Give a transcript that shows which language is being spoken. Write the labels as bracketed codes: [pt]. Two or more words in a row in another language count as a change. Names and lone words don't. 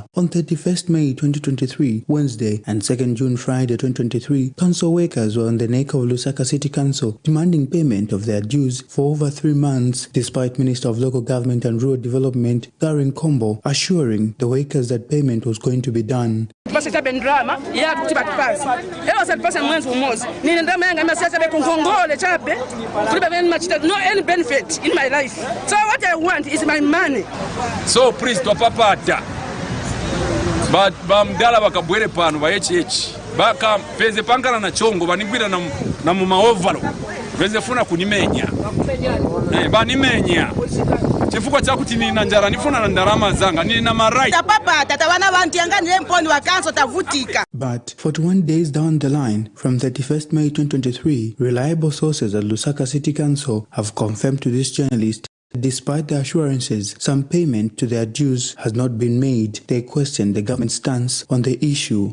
[en] On 31st May 2023, Wednesday, and 2nd June Friday 2023, council workers were on the neck of Lusaka City Council demanding payment of their dues for over 3 months, despite Minister of Local Government and Rural Development, Garen Kombo, assuring the workers that payment was going to be done. No any benefit in my life. So what I want is my money. So please [ny] to papata. But bamdala bakabwere pano ba HH. Baka peze pankana na chongo banigwira na mu maovalo. Beze funa kunimenya. Banimenya. Chifuko cha kuti nina njara nifuna na ndarama zanga nina marai. [en] But 41 days down the line, from 31st May 2023, reliable sources at Lusaka City Council have confirmed to this journalist that despite the assurances some payment to their dues has not been made, they question the government's stance on the issue.